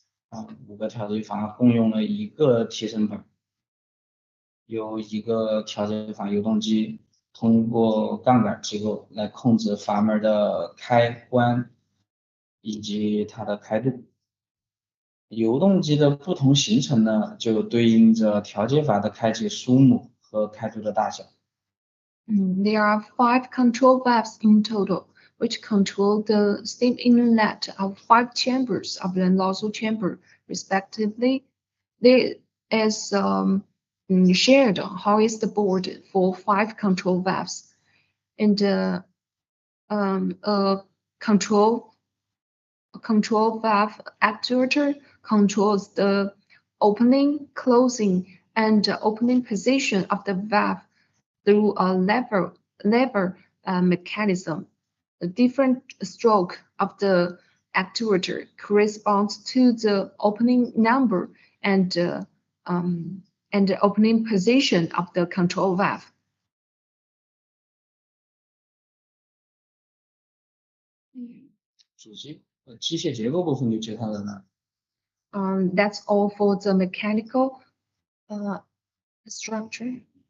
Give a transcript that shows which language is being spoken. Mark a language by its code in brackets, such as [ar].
[zh] 5个调节阀共用了1个提升板，有1个调节阀油动机，通过杠杆机构来控制阀门的开关以及它的开度。油动机的不同行程呢，就对应着调节阀的开启数目和开度的大小。 [en] There are 5 control valves in total, which control the steam inlet of 5 chambers of the nozzle chamber, respectively. There is shared hoist board for 5 control valves, and a control valve actuator controls the opening, closing, and opening position of the valve through a lever mechanism. The different stroke of the actuator corresponds to the opening number and the opening position of the control valve. [zh] 主机机械结构部分就介绍到这。 [en] That's all for the mechanical structure.